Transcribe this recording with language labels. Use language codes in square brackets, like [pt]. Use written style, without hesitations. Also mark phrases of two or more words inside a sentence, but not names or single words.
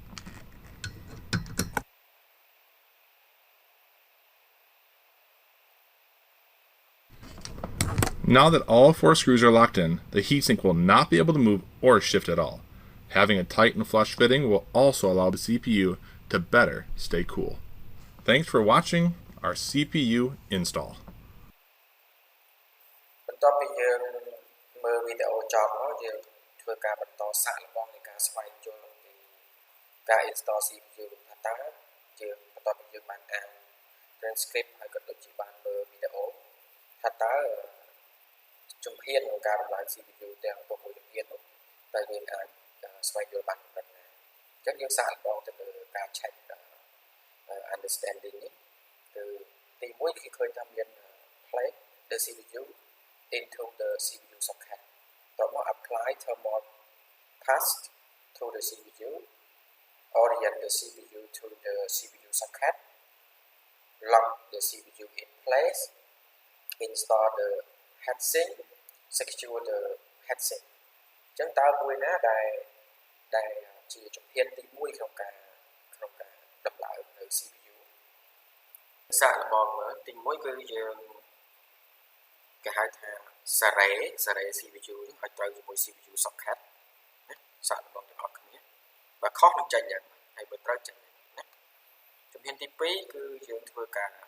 [en] Now that all four screws are locked in, the heatsink will not be able to move or shift at all. Having a tight and flush fitting will also allow the CPU to better stay cool. Thanks for watching our CPU install. [km] បន្ទាប់ពីយើងមើលវីដេអូចប់មកយើងធ្វើការបន្តសាកល្បងនៃការស្វែងយល់ពីការ [en] install CPU [km] ថាតើយើងបន្ទាប់ពីយើងបានអាន transcript ហើយក៏ដូចជាបានមើលវីដេអូថា តើជំហានក្នុងការដំឡើង CPU ទាំង6ជំហាននោះតើយើងអាចស្វែងយល់បានប៉ុណ្ណាអញ្ចឹងយើងសាកល្បងទៅលើការ [en] check understanding [km] នេះគឺទី1គឺឃើញថាមាន [en] plug the CPU into the CPU socket [km] តោះមក [en] apply thermal paste to the CPU orient the CPU to the CPU socket lock the CPU in place install the heatsink secure the heatsink [km] អញ្ចឹងតើមួយណាដែលជាជំ ហានទី1ក្នុងការដំឡើងនៅ CPU សាកល្បងមើលទី1គឺយើងគេហៅថាសារ៉េ CPU នេះឲ្យត្រូវជាមួយ CPU socket ណាសាកល្បងទាំងអស់គ្នាបើខុសនឹងចេញយ៉ាងម៉េចហើយបើត្រូវចេញណាជំហានទី2គឺយើងធ្វើការ